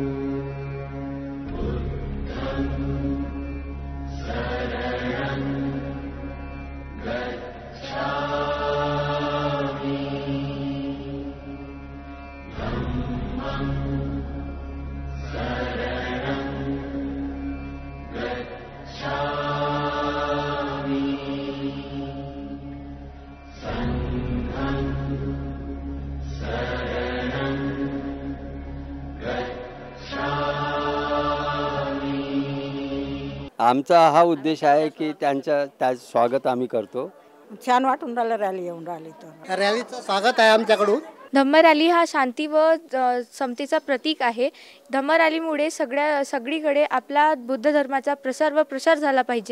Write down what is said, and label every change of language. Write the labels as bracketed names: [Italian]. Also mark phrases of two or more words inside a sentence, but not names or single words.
[Pali] बुद्धं शरणं गच्छामि धम्मं शरणं गच्छामि संघं शरणं गच्छामि। [Marathi] आमचा हा उद्देश आहे की त्या स्वागत आम्ही करतो. छान वाटून राहिलं रॅली येऊन राहिली तर. रॅलीचं स्वागत आहे आमच्याकडून. धम्म रॅली हा शांती व समतेचा प्रतीक आहे. धम्म रॅलीमुळे सगळीकडे आपला बुद्ध धर्माचा प्रसार व प्रसार झाला पाहिजे.